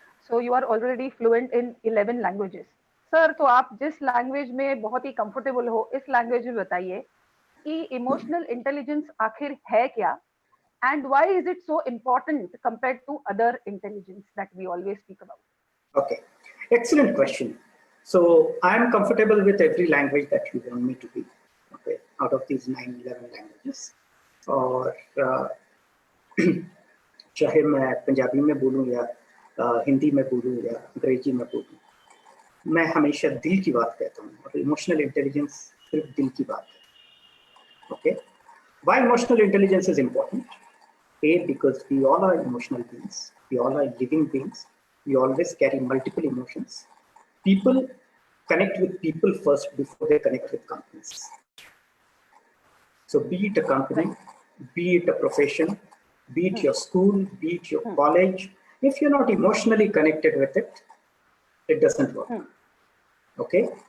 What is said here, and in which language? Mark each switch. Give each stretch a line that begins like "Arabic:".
English: So you are already fluent in 11 languages.
Hindi: Sir, तो आप जिस लैंग्वेज में बहुत ही कंफर्टेबल हो, इस लैंग्वेज में बताइए कि इमोशनल इंटेलिजेंस आखिर है क्या,
English: and why is it so important compared to other intelligence that we always speak about? Okay, excellent question. So I am comfortable with every language that you want me to be, okay, out of these 9-11 languages.
Hindi: और चाहे मैं पंजाबी में बोलूँ या हिंदी में बोलूँ या अंग्रेजी में बोलूँ, मैं हमेशा दिल की बात कहता हूँ। और इमोशनल इंटेलिजेंस सिर्फ दिल की बात है, okay.
English: Why emotional intelligence is important? A, because we all are emotional beings. We all are living beings. We always carry multiple emotions. People connect with people first before they connect with companies. So be it a company, be it a profession, be it your school, be it your college, if you're not emotionally connected with it, it doesn't work. Okay?